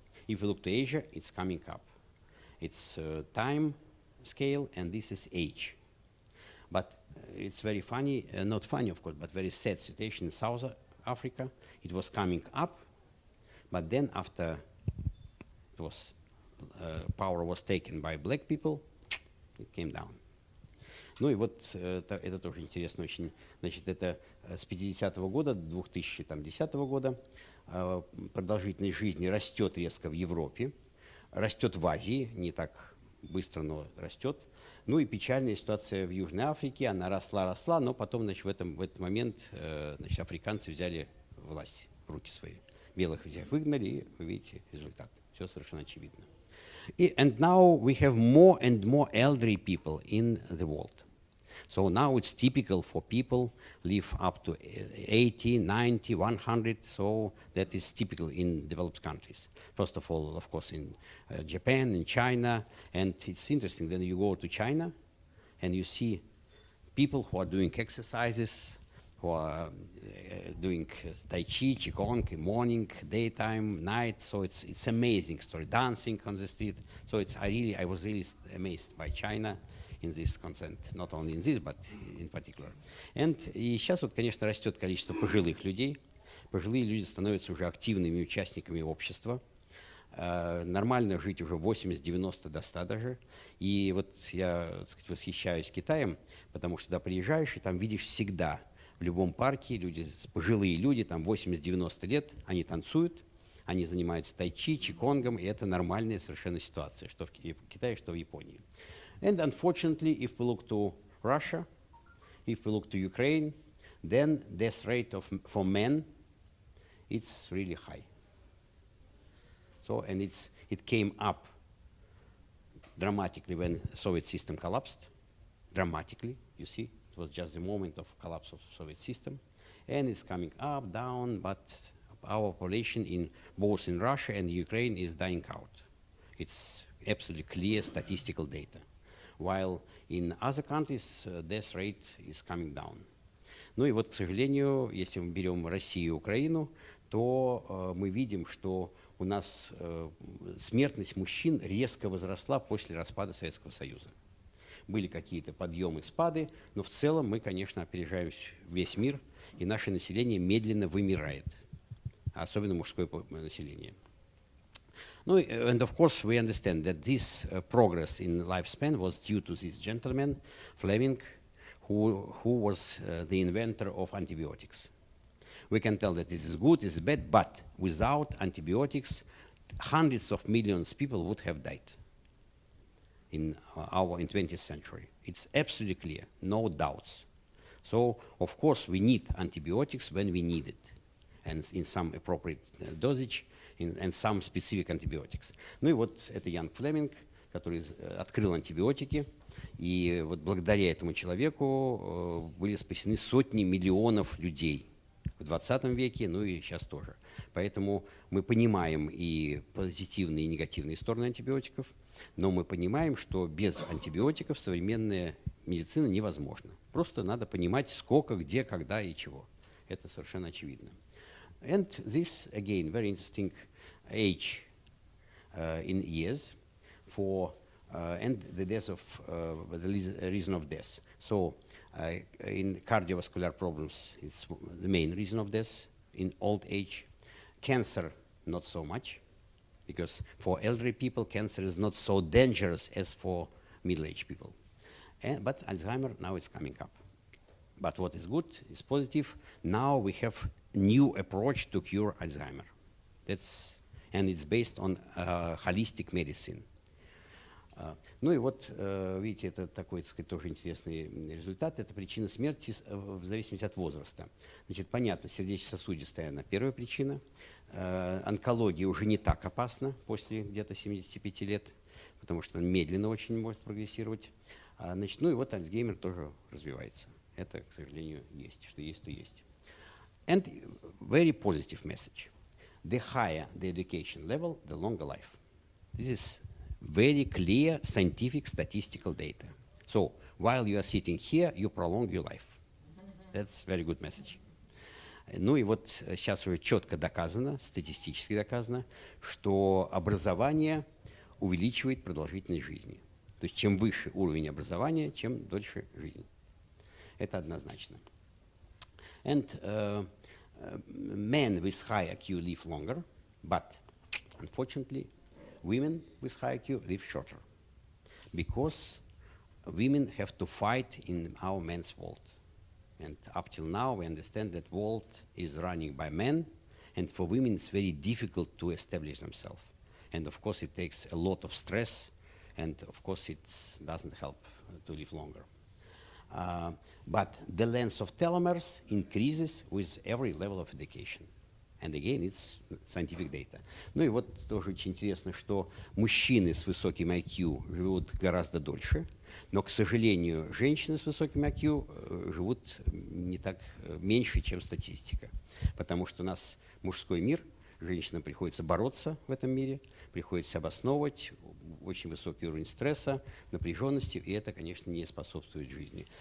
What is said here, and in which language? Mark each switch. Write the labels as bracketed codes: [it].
[en] If we look to Asia, it's coming up. It's time scale, and this is age. But it's very funny, not funny of course, but very sad situation in South Africa. It was coming up, but then after it was power was taken by black people, it came down. [ru] Ну и вот это тоже интересно очень. Значит, это с 50-го года до 2010 года продолжительность жизни растет резко в Европе, растет в Азии, не так быстро, но растет. Ну и печальная ситуация в Южной Африке, она росла, но потом, значит, в этот момент значит, африканцы взяли власть в руки свои. Белых всех выгнали, и вы видите результат. Все совершенно очевидно. [en] And now we have more and more elderly people in the world. So now it's typical for people live up to 80, 90, 100. So that is typical in developed countries. First of all, of course, in Japan, in China. And it's interesting, then you go to China and you see people who are doing exercises, who are doing Tai Chi, Qigong, morning, daytime, night. So it's amazing story, dancing on the street. So I was really amazed by China in this consent, not only in this, but in particular. [ru] И сейчас вот, конечно, растет количество пожилых людей. Пожилые люди становятся уже активными участниками общества. Нормально жить уже 80-90 до 100 даже. И вот я, так сказать, восхищаюсь Китаем, потому что туда приезжаешь, и там видишь всегда, в любом парке, люди, пожилые люди, там 80-90 лет, они танцуют, они занимаются тайчи, чиконгом, и это нормальная совершенно ситуация, что в Китае, что в Японии. [en] And unfortunately, if we look to Russia, if we look to Ukraine, then death rate for men, it's really high. So, and it came up dramatically when Soviet system collapsed, dramatically, you see. It was just the moment of collapse of Soviet system. And it's coming up, down, but our population in both in Russia and Ukraine is dying out. It's absolutely clear statistical data. While in other countries, death rate is coming down. [ru] Ну и вот, к сожалению, если мы берем Россию и Украину, то мы видим, что у нас смертность мужчин резко возросла после распада Советского Союза. Были какие-то подъемы, спады, но в целом мы, конечно, опережаем весь мир, и наше население медленно вымирает, особенно мужское население. [en] No, and of course we understand that this progress in lifespan was due to this gentleman, Fleming, who was the inventor of antibiotics. We can tell that this is good, this is bad, but without antibiotics, hundreds of millions of people would have died in 20th century. It's absolutely clear, no doubts. So, of course, we need antibiotics when we need it, and in some appropriate dosage, and some specific antibiotics. [ru] Ну и вот это Ян Флеминг, который открыл антибиотики, и вот благодаря этому человеку были спасены сотни миллионов людей в 20 веке, ну и сейчас тоже. Поэтому мы понимаем и позитивные, и негативные стороны антибиотиков, но мы понимаем, что без антибиотиков современная медицина невозможна. Просто надо понимать, сколько, где, когда и чего. Это совершенно очевидно. [en] And this, again, very interesting age in years for and the death of the reason of death. So in cardiovascular problems, it's the main reason of death in old age. Cancer, not so much, because for elderly people, cancer is not so dangerous as for middle-aged people. But Alzheimer, now it's coming up. But what is good, is positive. Now we have new approach to cure Alzheimer. And it's based on holistic medicine. [ru] Ну и вот, видите, это такой, так сказать, тоже интересный результат. Это причина смерти в зависимости от возраста. Значит, понятно, сердечно-сосудистая, она первая причина. Онкология уже не так опасна после где-то 75 лет, потому что она медленно очень может прогрессировать. Значит, ну и вот Альцгеймер тоже развивается. Это, к сожалению, есть. Что есть, то есть. [en] And very positive message. The higher the education level, the longer life. This is very clear scientific statistical data. So while you are sitting here, you prolong your life. That's very good message. [ru] Ну и вот сейчас уже четко доказано, статистически доказано, что образование увеличивает продолжительность жизни. То есть чем выше уровень образования, чем дольше жизнь. Это однозначно. [en] And men with high IQ live longer, but unfortunately, women with high IQ live shorter, because women have to fight in our men's world. And up till now, we understand that world is running by men, and for women it's very difficult to establish themselves. And of course, it takes a lot of stress, and of course, it doesn't help to live longer. But the length of telomeres increases with every level of education. And again, it's scientific data. [ru] Ну и вот тоже очень интересно, что мужчины с высоким IQ живут гораздо дольше, но, к сожалению, женщины с высоким IQ живут не так меньше, чем статистика. Потому что у нас мужской мир, женщинам приходится бороться в этом мире, приходится обосновывать очень высокий уровень стресса, напряженности, и это, конечно, не способствует жизни.